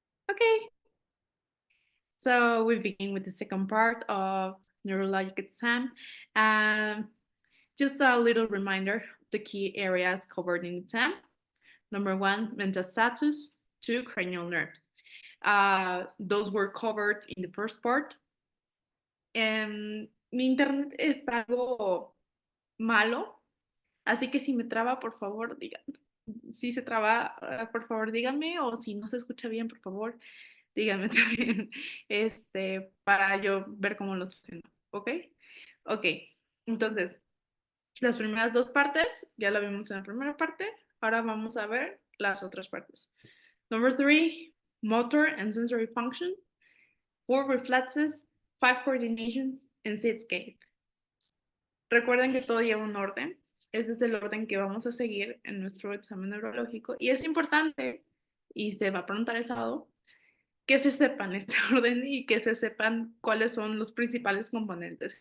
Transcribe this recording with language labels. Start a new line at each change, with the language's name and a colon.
English: Okay, so we begin with the second part of neurological exam. Just a little reminder, the key areas covered in the exam. Number one, mental status. Two, cranial nerves. Those were covered in the first part.
Spanish: Mi internet está algo malo, así que si me traba, por favor, digan. Si se traba, por favor, díganme, o si no se escucha bien, por favor, díganme también, para yo ver cómo los funciona, ¿ok? Ok, entonces, las primeras dos partes, ya la vimos en la primera parte, ahora vamos a ver las otras partes.
English: Number three, motor and sensory function. Four, reflexes. Five, coordinations. And six, gait.
Spanish: Recuerden que todo lleva un orden. Ese es el orden que vamos a seguir en nuestro examen neurológico. Y es importante, y se va a preguntar el sábado, que se sepan este orden y que se sepan cuáles son los principales componentes.